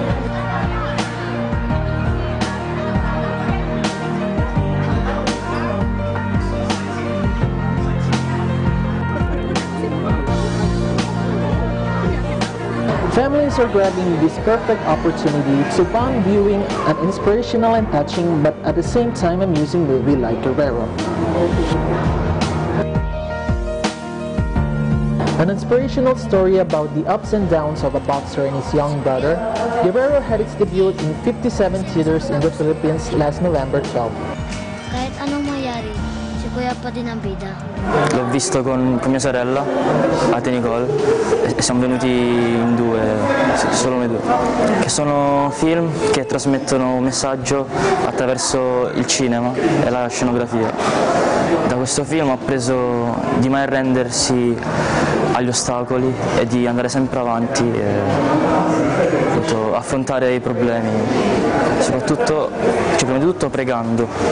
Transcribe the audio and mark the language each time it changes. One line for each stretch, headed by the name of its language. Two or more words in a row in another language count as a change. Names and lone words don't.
English: Families are grabbing this perfect opportunity to bond viewing an inspirational and touching but at the same time amusing movie like Guerrero. An inspirational story about the ups and downs of a boxer and his young brother, Guerrero had its debut in 57 theaters in the Philippines last November 12.
Filipino: Kahit anong mangyari, si Kuya pa din ang bida.
Italian: L'ho visto con mia sorella, Ate Nicole, e siamo venuti in due, solo noi due. Che sono film che trasmettono un messaggio attraverso il cinema e la scenografia. Da questo film ho appreso di mai arrendersi agli ostacoli e di andare sempre avanti e appunto, affrontare i problemi, soprattutto, prima di tutto pregando.